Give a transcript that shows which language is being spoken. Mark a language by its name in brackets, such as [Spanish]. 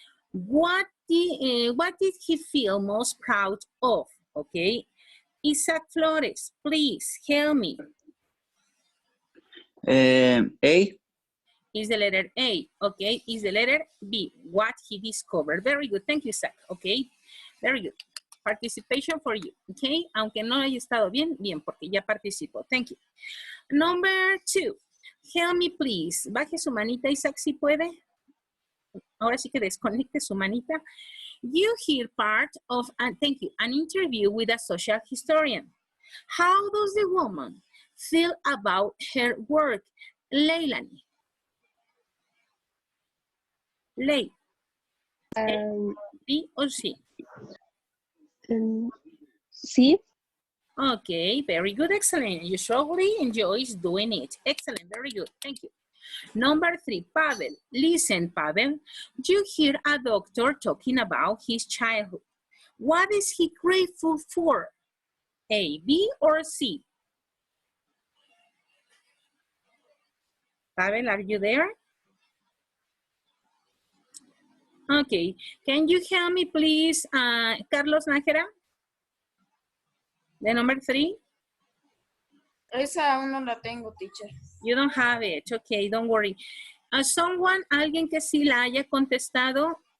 [English] What did he feel most proud of, okay? Isaac Flores, please help me. A. Is the letter A, okay? Is the letter B, what he discovered. Very good, thank you, Isaac, okay? Very good. Participation for you, okay? [Spanish] Aunque no haya estado bien, bien, porque ya participó. [English] Thank you. Number two, help me please. [Spanish] Baje su manita, Isaac, si puede. Ahora sí que desconecte su manita. [English] You hear part of, thank you, an interview with a social historian. How does the woman feel about her work? Leilani. Ley. B or C? C. Okay, very good, excellent. You surely enjoys doing it. Excellent, very good, thank you. Number three, Pavel. Listen, Pavel. You hear a doctor talking about his childhood. What is he grateful for? A, B, or C? Pavel, are you there? Okay, can you help me please, Carlos Nájera? The number three? [Spanish] Esa aún no la tengo, teacher. [English] You don't have it, okay, don't worry. [Spanish] Alguien que sí la haya contestado.